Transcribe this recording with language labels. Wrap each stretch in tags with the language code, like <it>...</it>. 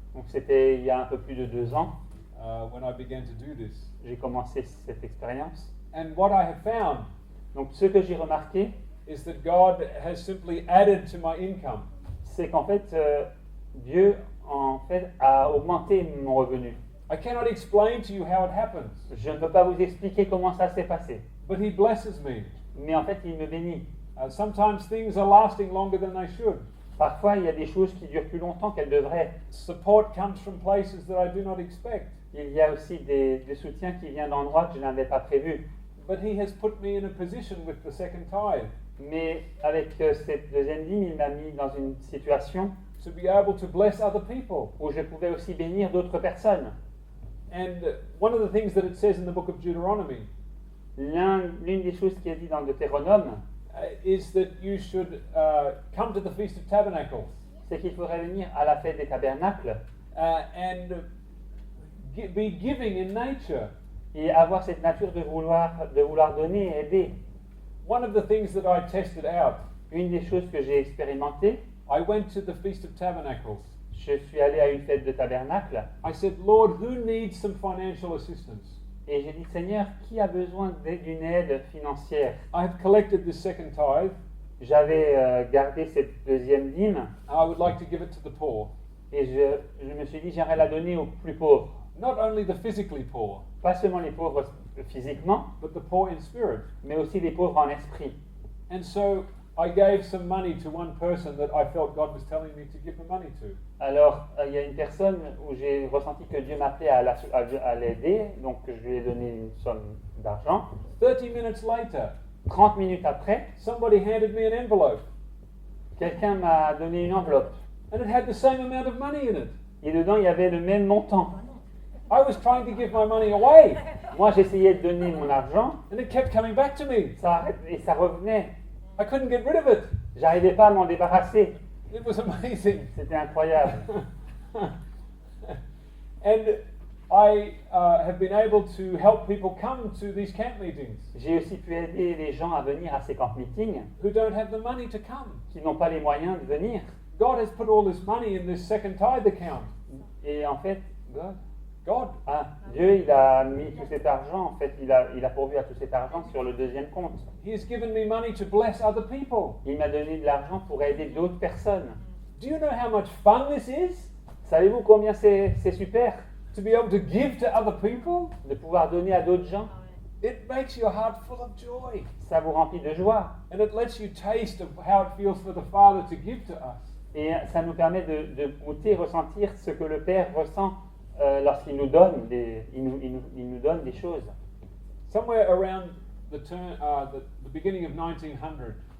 <fr>Donc c'était il y a un peu plus de 2 ans.</fr> <en>when I began to do this.</en> <fr>J'ai commencé cette expérience.</fr> <en>And what I have found</en> <fr>Donc ce que j'ai remarqué,</fr> <en>is that God has simply added to my income.</en> <fr>c'est qu'en fait, Dieu a augmenté mon revenu.</fr> <en>I cannot explain to you how it happens,</en> <fr>Je ne peux pas vous expliquer comment ça s'est passé.</fr> <en>but He blesses me.</en> <fr>Mais en fait, il me bénit.</fr> <en>Sometimes things are lasting longer than they should.</en> <fr>Parfois, il y a des choses qui durent plus longtemps qu'elles devraient.</fr> <en>Support comes from places that I do not expect.</en> <fr>Il y a aussi des soutiens qui viennent d'endroits que je n'avais pas prévus.</fr> <en>But He has put me in a position with the second tithe</en> <fr>Mais avec cette deuxième dîme, il m'a mis dans une situation</fr> <en>to be able to bless other people.</en> <fr>où je pouvais aussi bénir d'autres personnes.</fr> <en>And one of the things that it says in the book of Deuteronomy</en> <fr>L'une des choses qui est dit dans le Deutéronome,</fr> <en>is that you should come to the Feast of Tabernacles</en> <fr>c'est qu'il faudrait venir à la fête des tabernacles</fr> <en>and be giving in nature.</en> <fr>et avoir cette nature de vouloir donner et aider.</fr> <en>One of the things that I tested out,</en> <fr>Une des choses que j'ai expérimentées,</fr> <en>I went to the Feast of Tabernacles.</en> <fr>je suis allé à une fête de tabernacle</fr> <en>I said, Lord, who needs some financial assistance?</en> <fr>et j'ai dit, Seigneur, qui a besoin d'une aide financière?</fr> <en>I have collected this second tithe.</en> <fr>J'avais gardé cette deuxième dîme</fr> <en>I would like to give it to the poor.</en> <fr>et je me suis dit, j'aimerais la donner aux plus pauvres.</fr> <en>Not only the physically poor,</en> <fr>Pas seulement les pauvres physiquement,</fr> <en>but the poor in spirit.</en> <fr>mais aussi les pauvres en esprit.</fr> <en>And so I gave some money to one person that I felt God was telling me to give the money to.</en> <fr>Alors, il y a une personne où j'ai ressenti que Dieu m'appelait à l'aider, donc je lui ai donné une somme d'argent.</fr> <en>30 minutes later,</en> <fr>30 minutes après,</fr> <en>somebody handed me an envelope,</en> <fr>quelqu'un m'a donné une enveloppe.</fr> <en>and it had the same amount of money in it.</en> <fr>Et dedans, il y avait le même montant.</fr> <en>I was trying to give my money away,</en> <fr>Moi, j'essayais de donner mon argent,</fr> <en>and it kept coming back to me.</en> <fr>et ça revenait.</fr> <en>I couldn't get rid of it.</en> <fr>J'arrivais pas à m'en débarrasser.</fr> <en>It was amazing.</en> <fr>C'était incroyable.</fr> <en>And I have been able to help people come to these camp meetings</en> <fr>J'ai aussi pu aider les gens à venir à ces camp meetings</fr> <en>who don't have the money to come.</en> <fr>qui n'ont pas les moyens de venir.</fr> <en>God has put all this money in this second tithe account.</en> <fr>Et en fait,</fr> <en>God.</en> <fr>Dieu, il a mis tout cet argent, en fait, il a pourvu à tout cet argent sur le deuxième compte.</fr> <en>He has given me money to bless other people.</en> <fr>Il m'a donné de l'argent pour aider d'autres personnes.</fr> <en>Do you know how much fun this is?</en> <fr>Savez-vous combien c'est super</fr> <en>To be able to give to other people?</en> <fr>de pouvoir donner à d'autres gens?</fr> <en>it makes your heart full of joy.</en> <fr>Ça vous remplit de joie.</fr> <en>And it lets you taste of how it feels for the Father to give to us.</en> <fr>Et ça nous permet de goûter, ressentir ce que le Père ressent lorsqu'il nous donne il nous donne des choses.</fr> <en>Somewhere around the beginning of 1900,</en>